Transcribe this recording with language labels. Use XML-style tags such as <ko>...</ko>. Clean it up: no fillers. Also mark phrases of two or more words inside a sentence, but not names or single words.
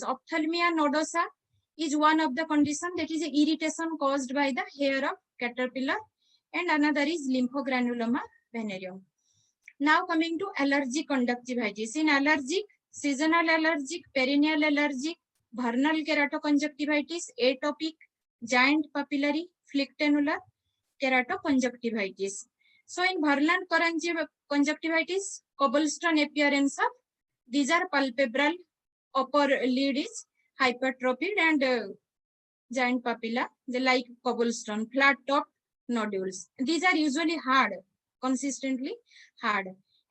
<en>Ophthalmia nodosa is one of the conditions, that is irritation caused by the hair of caterpillar, and another is lymphogranuloma venereum. Now coming to allergic conjunctivitis. In allergic, seasonal allergic, perennial allergic, vernal keratoconjunctivitis, atopic, giant papillary, flictenular keratoconjunctivitis. So in vernal conjunctivitis, cobblestone appearance of, these are palpebral, upper lid is hypertrophied, and giant papilla, they like cobblestone, flat top nodules. These are usually hard, consistently hard.</en>